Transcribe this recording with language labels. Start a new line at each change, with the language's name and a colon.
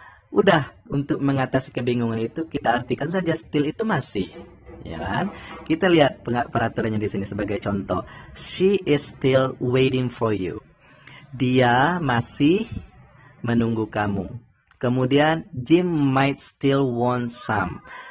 Indonesian: Udah, untuk mengatasi kebingungan itu kita artikan saja still itu masih. Ya kan? Kita lihat peraturannya di sini sebagai contoh.
English: She is still waiting for you.
Indonesian: Dia masih menunggu kamu. Kemudian
English: Jim might still want some.